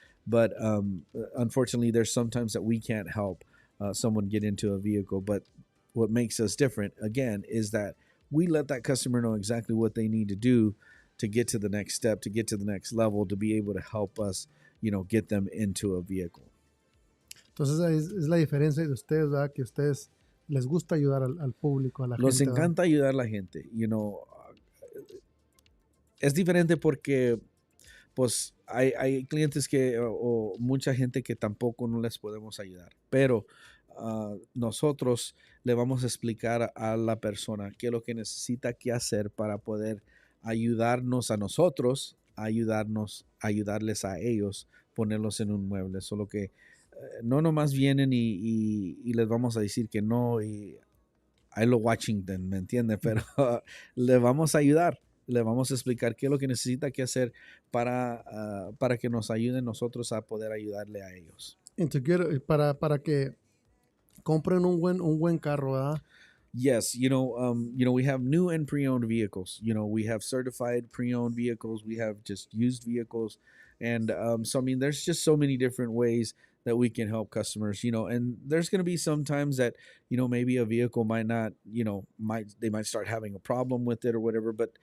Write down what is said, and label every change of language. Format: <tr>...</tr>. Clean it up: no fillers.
<en>But unfortunately, there's sometimes that we can't help someone get into a vehicle. But what makes us different, again, is that we let that customer know exactly what they need to do to get to the next step, to get to the next level, to be able to help us, get them into a vehicle.</en> <es>Entonces es la diferencia de ustedes, ¿verdad? Que ustedes les gusta ayudar al público, a la Nos gente. encanta ayudar a la gente, es diferente porque pues hay clientes que o mucha gente que tampoco no les podemos ayudar, pero nosotros le vamos a explicar a la persona qué es lo que necesita que hacer para poder ayudarnos a nosotros, ayudarles a ellos, ponerlos en un mueble. Solo que no nomás vienen y les vamos a decir que no y I lo Washington, ¿me entiende? Pero le vamos a ayudar, le vamos a explicar qué es lo que necesita que hacer para que nos ayuden nosotros a poder ayudarle a ellos. Para que compren un buen carro, ¿verdad?</es> <en>Yes, we have new and pre-owned vehicles. We have certified pre-owned vehicles. We have just used vehicles. And so, I mean, there's just so many different ways that we can help customers, and there's going to be some times that, maybe a vehicle might not, they might start having a problem with it or whatever.</en>